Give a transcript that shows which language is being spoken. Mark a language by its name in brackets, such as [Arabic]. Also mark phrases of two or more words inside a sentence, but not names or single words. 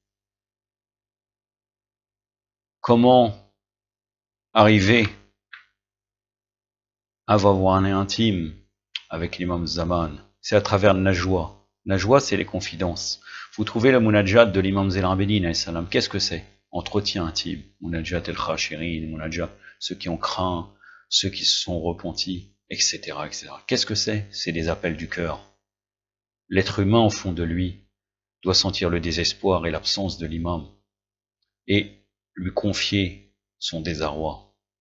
[French] Comment arriver à avoir un intime avec l'imam Zaman? C'est à travers le Najwa. Najwa, c'est les confidences. Vous trouvez le Munajat de l'imam Zayn al-Abidin, salam. Qu'est-ce que c'est? Entretien intime. Munajat el-Khashirin, Munajat, ceux qui ont craint, ceux qui se sont repentis, etc., etc. Qu'est-ce que c'est? C'est des appels du cœur. L'être humain, au fond de lui, doit sentir le désespoir et l'absence de l'imam et lui confier son désarroi.